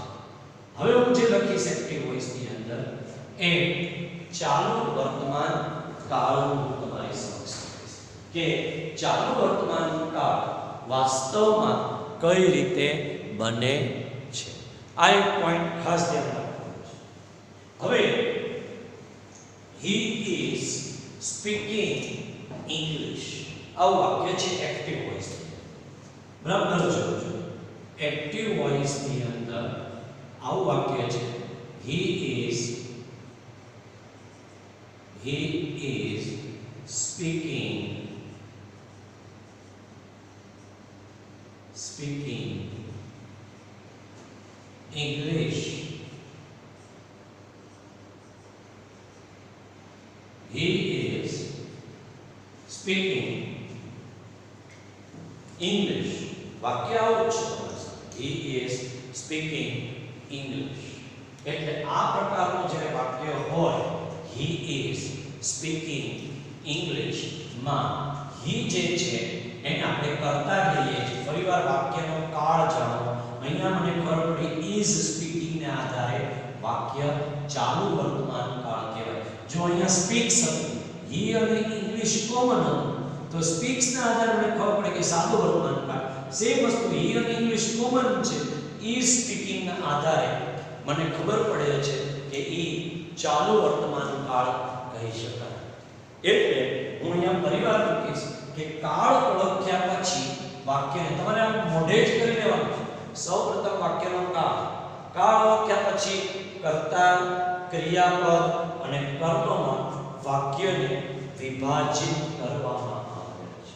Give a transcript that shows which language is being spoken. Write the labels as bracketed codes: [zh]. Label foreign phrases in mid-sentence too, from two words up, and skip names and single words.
[gu] હવે હું જે લખીશ [en] active voice [gu] ની અંદર એ ચાલુ વર્તમાન કાળનું તમારી સમક્ષ લખીશ કે ચાલુ વર્તમાન કાળ વાસ્તવમાં કઈ રીતે બને છે. આ એક પોઈન્ટ ખાસ ધ્યાન રાખવાનું છે. હવે [en] he is speaking English. [gu] આવું વાક્ય છે [en] active voice. [gu] બરાબર જોજો. [en] active voice [gu] ની અંદર આવું વાક્ય છે [en] he is speaking English. He is speaking English. [gu] વાક્ય આવું છે. [en] He is speaking English. [gu] એટલે આ પ્રકારનું જ્યારે વાક્ય હોય [en] he is speaking English [gu] માં he જે છે એને આપણે કરતા લઈએ છીએ. ફરીવાર વાક્યનો કાળ જાણો. અહીંયા મને ખબર પડી [en] is speaking [gu] ને આધારે વાક્ય ચાલુ વર્તમાન કાળ કહેવાય. જો અહીંયા speaks હતું he અને English કોમન હતું તો speaks ના આધારે મને ખબર પડે કે સાદું વર્તમાન કાળ. સેમ વસ્તુ he અને English કોમન છે [en] is speaking [gu] ના આધારે મને ખબર પડે છે કે એ ચાલુ વર્તમાન કાળ કહી શકાય. એટલે હું અહીંયા પરિવાર લખીશ કે કાળ ઓળખ્યા પછી વાક્યને તમારે આમ મોઢે જ કરી લેવાનું છે. સૌપ્રથમ વાક્યનો કાળ ઓળખ્યા પછી કર્તા, ક્રિયાપદ અને કર્મમાં વાક્યને વિભાજિત કરવામાં આવે છે.